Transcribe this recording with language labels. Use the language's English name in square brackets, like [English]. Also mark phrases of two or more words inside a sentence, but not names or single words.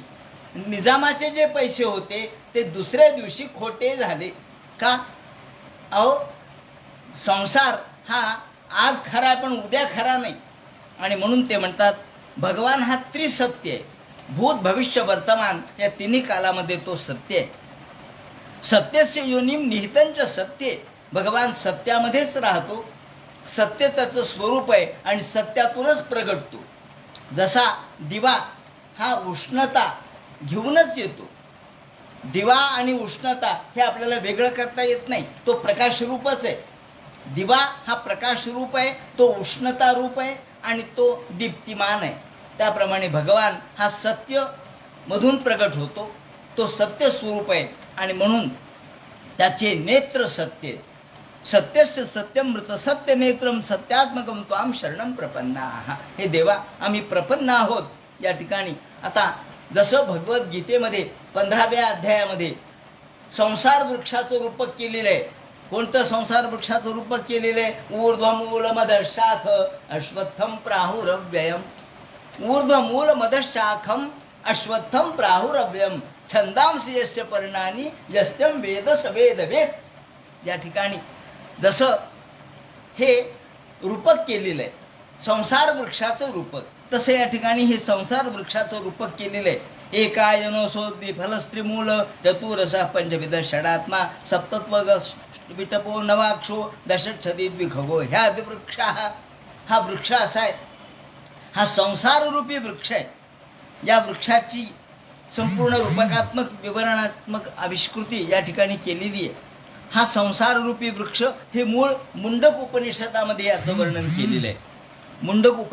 [Marathi] निजामाचे जे पैसे होते ते दुसऱ्या दिवशी खोटे झाले का? अहो, संसार हा आज खरा पण उद्या खरा नाही आणि म्हणून ते म्हणतात भगवान हा त्रिसत्य आहे। भूत, भविष्य, वर्तमान या तिन्ही कालामध्ये तो सत्य आहे। [Sanskrit] सत्यस्य योनिम निहितं च सत्ये, [Marathi] भगवान सत्यामध्येच राहतो। सत्य त्याचं स्वरूप आहे आणि सत्यातूनच प्रगटतो। जसा दिवा हा उष्णता घेऊनच येतो, दिवा आणि उष्णता हे आपल्याला वेगळं करता येत नाही, तो प्रकाश रूपच आहे। दिवा हा प्रकाश रूप आहे, तो उष्णता रूप आहे आणि तो दीप्तिमान आहे। त्याप्रमाणे भगवान हा सत्य मधून प्रगट होतो, तो सत्य स्वरूप आहे आणि म्हणून त्याचे नेत्र सत्य। [Sanskrit] सत्यस्य सत्यमृत सत्य नेत्रम सत्यात्मकं त्वां शरणं प्रपन्नाः। [Marathi] हे देवा, आम्ही प्रपन्न आहोत। या ठिकाणी आता जसं भगवद्गीतेमध्ये 15व्या अध्यायामध्ये संसार वृक्षाचं रूपक केलेलं आहे। कोणतं संसार वृक्षाचं रूपक केलेलं आहे? [Sanskrit] ऊर्ध्वमूलमदशाख अश्वत्थम प्राहुरव्ययम, ऊर्ध्वमूलमदशाखम अश्वत्थम प्राहुरव्ययम छंदांसि यस्य पर्णानि यस्तं वेद स वेदवेद। [Marathi] या ठिकाणी जसं हे रूपक केलेलं आहे संसार वृक्षाचं रूपक, तसं या ठिकाणी हे संसार वृक्षाचं रूपक केलेलं आहे। [Sanskrit] एकायनोसोद्वी फलस्त्रिमूल चतुरसा पंचविध षडात्मा सप्तत्व विटपो नवाक्षो दशच्छदी द्विखगो। [Marathi] ह्या वृक्ष हा वृक्ष असा आहे, हा संसार रूपी वृक्ष आहे। या वृक्षाची संपूर्ण रूपकात्मक विवरणात्मक आविष्कृती या ठिकाणी केलेली आहे। हा संसार रूपी वृक्ष हे मूळ मुंडक उपनिषदामध्ये याचं वर्णन केलेलं आहे।